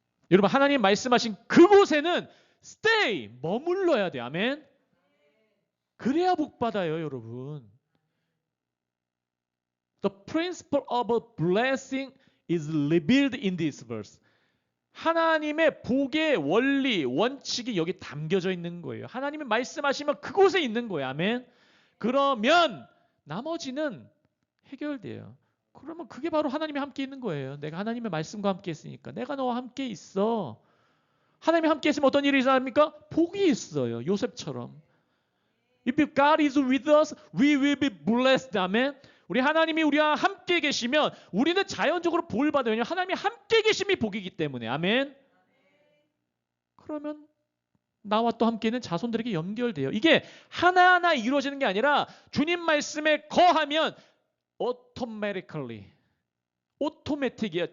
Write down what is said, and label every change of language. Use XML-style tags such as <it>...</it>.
<ko>여러분 하나님 말씀하신 그곳에는 stay 머물러야 돼요. 아멘. 그래야 복 받아요, 여러분.</ko> <en>The principle of a blessing is revealed in this verse.</en> <ko>하나님의 복의 원리, 원칙이 여기 담겨져 있는 거예요. 하나님이 말씀하시면 그곳에 있는 거예요. 아멘. 그러면 나머지는 해결돼요. 그러면 그게 바로 하나님이 함께 있는 거예요. 내가 하나님의 말씀과 함께 있으니까. 내가 너와 함께 있어. 하나님이 함께 있으면 어떤 일이 일어납니까? 복이 있어요. 요셉처럼.</ko> <en>If God is with us, we will be blessed.</en> <ko>아멘. 우리 하나님이 우리와 함께 계시면 우리는 자연적으로 복을 받아요. 왜냐하면 하나님이 함께 계심이 복이기 때문에. 아멘. 그러면 나와 또 함께 있는 자손들에게 연결돼요. 이게 하나하나 이루어지는 게 아니라 주님 말씀에 거하면 automatically, 오토매틱이에요.</ko>